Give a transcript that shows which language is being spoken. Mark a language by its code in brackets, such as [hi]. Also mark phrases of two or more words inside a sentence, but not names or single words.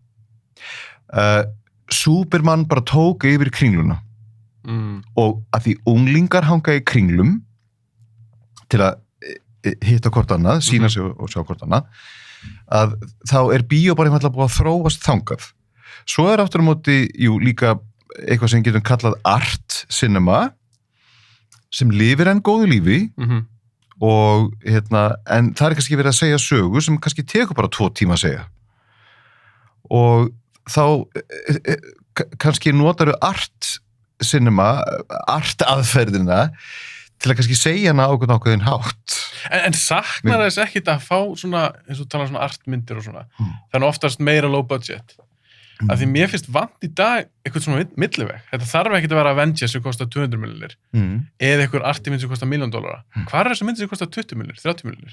[is] Já Superman bara tók yfir kringluna og að því unglingar hanga í kringlum til að hitta hvort annað, sína sig og sjá hvort annað að þá bíó bara einfallega búið að þróast þangað svo aftur á móti, líka eitthvað sem getum kallað [en] art cinema [is] sem lifir enn góðu lífi og en það kannski verið að segja sögu sem kannski tekur bara 2 tíma að segja og þá kannski notaru [en] art cinema, [is] art aðferðina til að kannski segja hana ákveðin hátt En saknar þess ekkit að fá svona, eins og tala svona artmyndir og svona þannig oftast meira [en] low budget [is] af því mér finnst vant í dag eitthvað svona milliveg, þetta þarf ekkit að vera Avengers sem kostar 200 milljónir eða eitthvað artimynd sem kostar $1 million hvað þessi mynd sem kostar 20 milljónir, 30 milljónir?